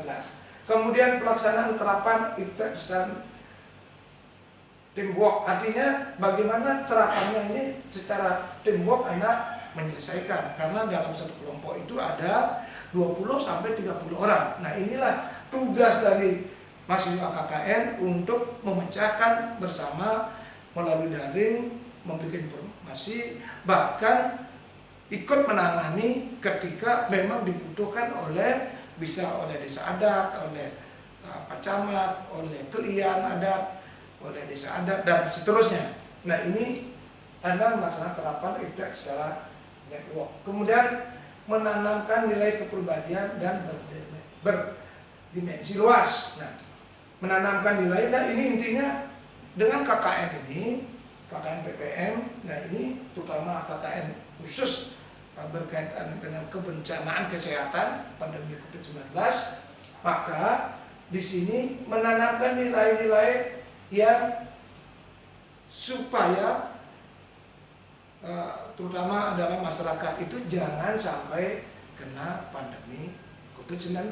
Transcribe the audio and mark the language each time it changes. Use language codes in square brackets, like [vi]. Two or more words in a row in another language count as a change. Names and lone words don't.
[id] Kemudian pelaksanaan terapan [en] interaction teamwork, [id] artinya bagaimana terapannya ini secara teamwork Anda menyelesaikan, karena dalam satu kelompok itu ada 20-30 orang. Nah, inilah tugas dari mahasiswa KKN untuk memecahkan bersama melalui daring, memberikan informasi, bahkan ikut menangani ketika memang dibutuhkan bisa oleh desa adat, oleh Pak Camat, oleh Kelian adat, oleh desa adat, dan seterusnya. Nah, ini Anda melaksanakan terapan feedback secara network. Kemudian menanamkan nilai kepribadian dan berdimensi luas. Nah, menanamkan nilai, nah ini intinya dengan KKN ini, KKN PPM, nah ini terutama KKN khusus berkaitan dengan kebencanaan kesehatan pandemi COVID-19, maka di sini menanamkan nilai-nilai yang supaya terutama adalah masyarakat itu jangan sampai kena pandemi COVID-19.